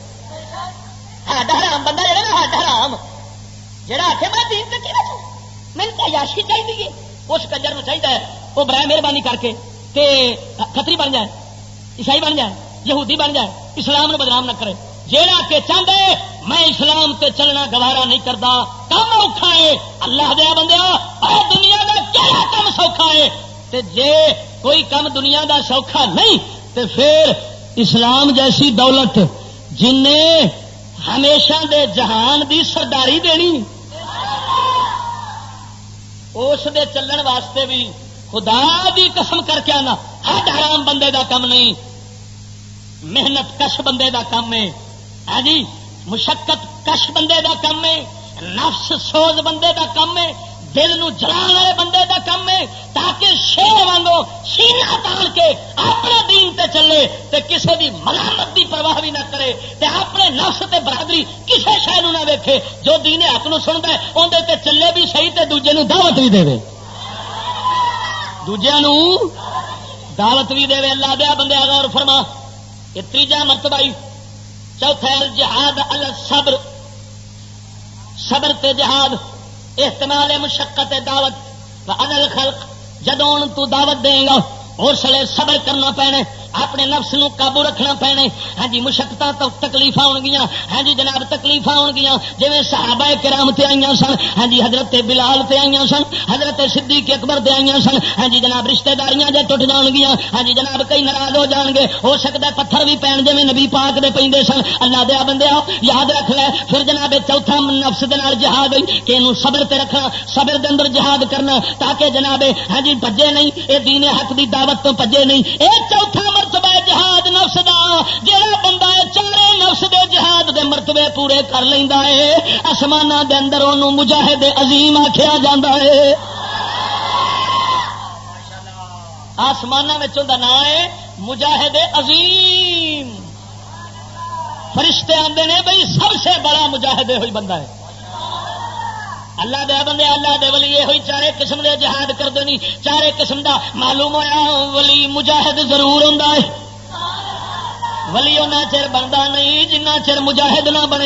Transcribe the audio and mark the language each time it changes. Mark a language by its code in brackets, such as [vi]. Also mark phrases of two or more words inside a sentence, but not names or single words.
[pa] ہڈ حرام بندہ جہاں نا ہڈ حرام جہاں آخے میں دین سے کی میری تو عیاشی چاہیے اس کنجر میں چاہیے وہ [ur] برائے مہربانی کر کے کتری بن جائے عیسائی بن جائے یہودی بن جائے [pa] اسلام نے بدنام نہ کرے. جیڑا کہ [ur] چاہتا ہے میں اسلام [pa] تے چلنا [ur] گوارا نہیں کرتا [pa] کم اوکھا ہے. اللہ دیا بندیا اے دنیا کا کہڑا کم سوکھا ہے تے جے کوئی کم دنیا دا سوکھا نہیں تے پھر اسلام جیسی دولت جن نے ہمیشہ دے جہان دی سرداری دینی اس دے چلن واسطے بھی خدا دی قسم کر کے آنا ہڈ حرام بندے دا کم نہیں محنت کش بندے دا کم ہے. ہاں جی مشقت کش بندے دا کم ہے. نفس سوز بندے دا کم ہے. دل نو جلان والے بندے دا کم ہے تاکہ شیر وانگو سینہ تان کے اپنے دین تے چلے تے کسے دی ملامت دی پرواہ بھی نہ کرے تے اپنے نفس تے برادری کسے شے نو نہ ویکھے. جو دین حق نو سندا ہے اون دے تے چلے بھی صحیح تے دوجے نو دعوت بھی دے دوجے نو دعوت بھی دے. اللہ دیا بندے غور فرما یہ تیجا مرتبہ. چوتھا [ar] الجہاد علی الصبر [pa] صبر تے جہاد [ar] احتمال مشقت دعوت وعن الخلق [pa] جدوں تو دعوت دے گا اس لیے صبر کرنا پینے اپنے نفس نو قابو رکھنا پینے. ہاں جی مشقتاں تو تکلیفاں ہون گیاں. ہاں جی جناب تکلیفاں ہون گیاں جویں صحابہ کرام تے آئیاں سن. ہاں جی حضرت بلال تے آئیاں سن حضرت صدیق اکبر تے آئیاں سن. ہاں جی جناب رشتہ داریاں جے ٹوٹ جان گیاں. ہاں جی جناب کئی ناراض ہو جان گے ہو سکتا ہے پتھر بھی پین جویں نبی پاک دے پیندے سن. اللہ دے بندیا یاد رکھ لے. پھر جناب چوتھا نفس دے نال جہاد کہ اینوں صبر تے رکھنا صبر دے اندر جہاد کرنا تاکہ جناب ہاں جی بھجے نہیں اے دین حق دی دعوت تو بھجے نہیں. اے چوتھا مرتبہ جہاد نفس دا. جہاں بندہ چارے نفس دے جہاد دے مرتبے پورے کر لیندا ہے آسماناں دے اندر اونوں مجاہد عظیم آکھیا جاندا ہے. آسماناں وچ اوندا نام ہے مجاہد عظیم. فرشتے آندے نے بھئی [ur] سب سے بڑا [pa] مجاہد ہوئی بندہ ہے. اللہ دے بندے اللہ دے ولی یہ ہوئی چارے قسم دے جہاد کردے نہیں. چارے قسم دا معلوم ہویا ولی مجاہد ضرور ہوندا ہے. ولی اُنہ چر بنتا نہیں جنہ چر مجاہد نہ بنے.